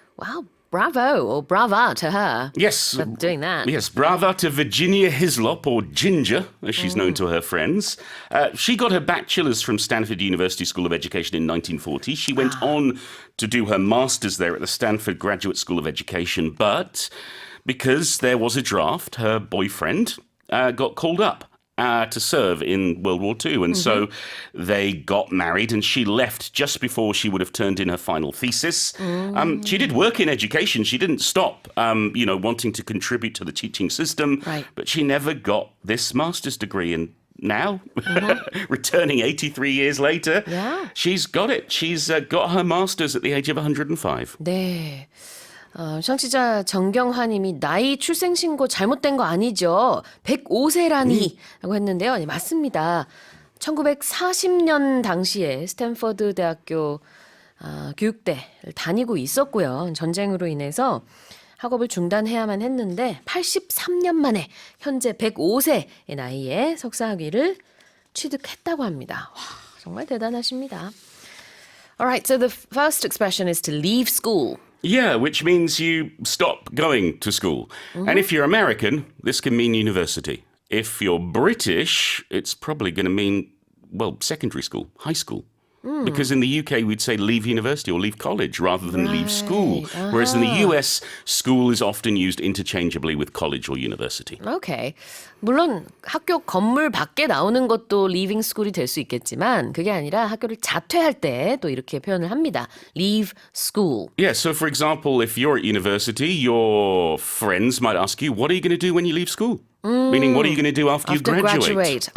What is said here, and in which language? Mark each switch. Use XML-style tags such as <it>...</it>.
<en>Wow. Bravo or brava to her. Yes. For doing that. Yes, brava to Virginia Hislop, or Ginger, as she's known to her friends. She got her bachelor's from Stanford University School of Education in 1940. She went on to do her master's there at the Stanford Graduate School of Education, but because there was a draft, her boyfriend got called up to serve in World War II. And so they got married and she left just before she would have turned in her final thesis. She did work in education. She didn't stop, wanting to contribute to the teaching system. Right. But she never got this master's degree. And now, returning 83 years later. Yeah. She's got it. She's got her master's at the age of 105.</en> <ko>네. 청취자 정경화님이 나이 출생신고 잘못된 거 아니죠? 105세라니 라고 했는데요. 네, 맞습니다. 1940년 당시에 스탠퍼드 대학교 교육대를 다니고 있었고요. 전쟁으로 인해서 학업을 중단해야만 했는데 83년 만에 현재 105세의 나이에 석사학위를 취득했다고 합니다. 와, 정말 대단하십니다.</ko> <en>Alright, so the first expression is to leave school. Yeah, which means you stop going to school. And if you're American, this can mean university. If you're British, it's probably going to mean, well, secondary school, high school. Because in the UK, we'd say leave university or leave college rather than leave school. Whereas in the US, school is often used interchangeably with college or university. Okay.</en> <ko>물론 학교 건물 밖에 나오는 것도</ko> <en>leaving school</en> <ko>이 될 수 있겠지만 그게 아니라 학교를 자퇴할 때 또 이렇게 표현을 합니다.</ko> <en>Leave school. Yeah, so for example, if you're at university, your friends might ask you, what are you going to do when you leave school? Meaning, what are you going to do after you graduate?</en>